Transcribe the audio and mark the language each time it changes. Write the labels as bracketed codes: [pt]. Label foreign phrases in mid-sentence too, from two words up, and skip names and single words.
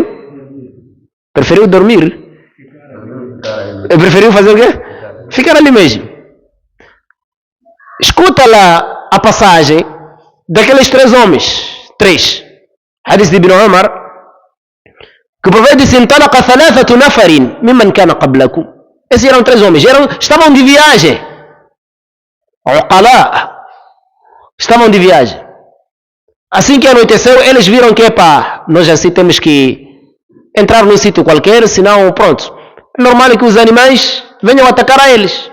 [pt] Preferiu dormir. Preferiu fazer o quê? Ficar ali mesmo. Escuta lá a passagem daqueles 3 homens. 3. Hadith de Ibn Umar. Que o profeta disse: [ar] "انطلق ثلاثة نفر ممن كان قبلكم." [pt] Esses eram 3 homens. Estavam de viagem. Uqala. Estavam de viagem. Assim que anoiteceu, eles viram que, epá, nós assim temos que entrar num sítio qualquer, senão, pronto. É normal que os animais venham atacar a eles.